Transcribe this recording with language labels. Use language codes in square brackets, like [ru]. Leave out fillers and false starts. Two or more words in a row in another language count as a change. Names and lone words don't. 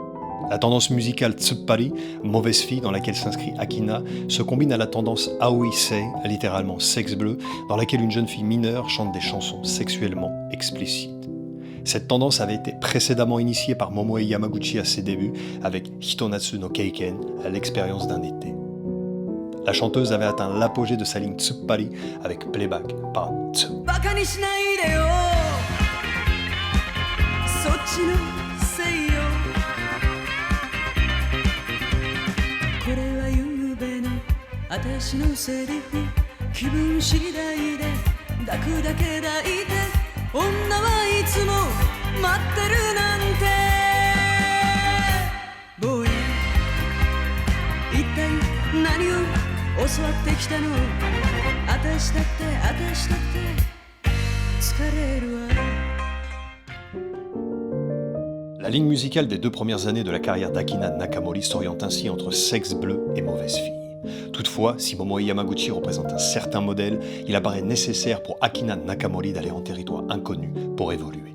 [fr] La tendance musicale Tsuppari, mauvaise fille dans laquelle s'inscrit Akina, se combine à la tendance Aoi-sei, littéralement sexe bleu, dans laquelle une jeune fille mineure chante des chansons sexuellement explicites. Cette tendance avait été précédemment initiée par Momoe Yamaguchi à ses débuts avec Hitonatsu no Keiken, l'expérience d'un été. La chanteuse avait atteint l'apogée de sa ligne Tsuppari avec Playback par Tsu. [ja] ちのせいよこれはゆうべの私のセリフ気分次第で抱くだけ抱いて女はいつも待ってるなんて坊や一体何を教わってきたの私だって疲れるわ [fr] La ligne musicale des 2 premières années de la carrière d'Akina Nakamori s'oriente ainsi entre sexe bleu et mauvaise fille. Toutefois, si Momoe Yamaguchi représente un certain modèle, il apparaît nécessaire pour Akina Nakamori d'aller en territoire inconnu pour évoluer.